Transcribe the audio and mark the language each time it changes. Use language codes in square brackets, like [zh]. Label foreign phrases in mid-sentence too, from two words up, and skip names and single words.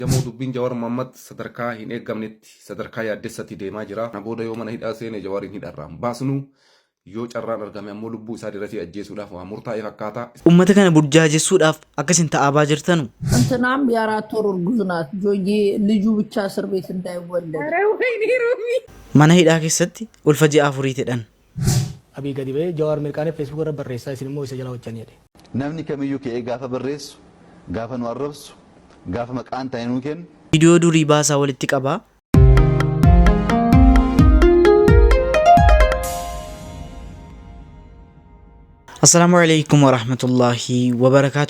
[om] Jamoo dubbiin Jawaar Mohaammed sadarkaa hin eeggamnetti sadarkaa yaaddessatti deemaa jira. Kana booda yoo mana hidhaa seene Jawaariin hidharraan baasnu yoo carraan argame ammoo lubbuu isaa dirratti ajjeesuudhaaf waa murtaa'e fakkaata. Uummata kana burjaajessuudhaaf akkasin ta'aa jirtanu [am] እንትናም የአራት ወር እርጉዝ ናት። ጆዬ ልጁ ብቻ እስር ቤት እንዳይወለድ [om] mana hidhaa keessatti ulfa ji'a afuriitidhan. Abii gadi ba'ee Jawaar mirqaanee feesbuuk irra barreessaa isin immoo isa jala hojjanii jedhe. Namni kamiyyuu ka'ee gaafa barreessu, gaafa nu arrabsu, gaafa maqaan ta'e nuu kennu. Viidiyoo durii baasaa walitti qabaa. [ar] السلام عليكم ورحمة الله وبركاته.